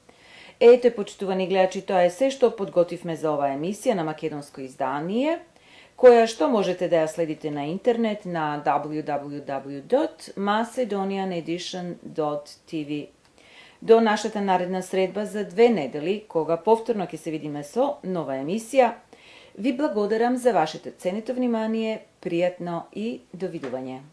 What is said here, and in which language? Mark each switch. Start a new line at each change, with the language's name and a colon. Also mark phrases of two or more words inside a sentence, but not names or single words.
Macedonian: Ете, почитувани гледачи, тоа е се што подготвивме за оваа емисија на македонско издание, koja što možete da ja sledite na internet na www.macedonianedition.tv. Do našата наредна средба за 2 недели, кога повторно ќе се видиме со нова емисија, ви благодарам за вашето ценето внимание, пријатно и довидување.